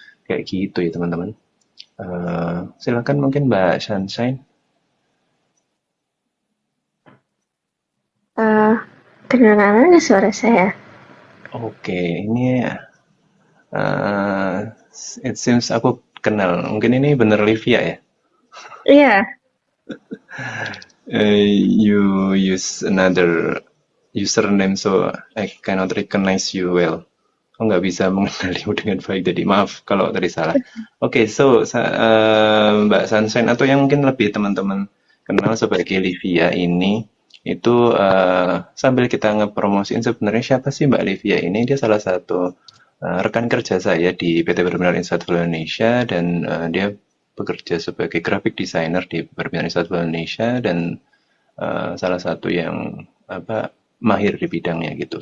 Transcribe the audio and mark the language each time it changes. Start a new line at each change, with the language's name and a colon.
Indonesian: Kayak gitu ya teman-teman. Silakan mungkin Mbak Sunshine. Eh, Kedengaran nggak suara saya? Oke, ini uh,
English: it seems
Indonesian: aku kenal. Mungkin ini bener Livia ya? Iya,
English: You use another username so I cannot recognize you well.
Indonesian: Aku nggak bisa mengenalimu dengan baik, jadi maaf kalau tadi salah. Oke, so Mbak Sunshine atau yang mungkin lebih teman-teman kenal sebagai Livia ini, itu sambil kita ngepromosiin sebenarnya siapa sih Mbak Livia ini? Dia salah satu rekan kerja saya di PT Berminar Insightful Indonesia dan dia bekerja sebagai graphic designer di Berminar Insightful Indonesia dan salah satu yang apa mahir di bidangnya gitu.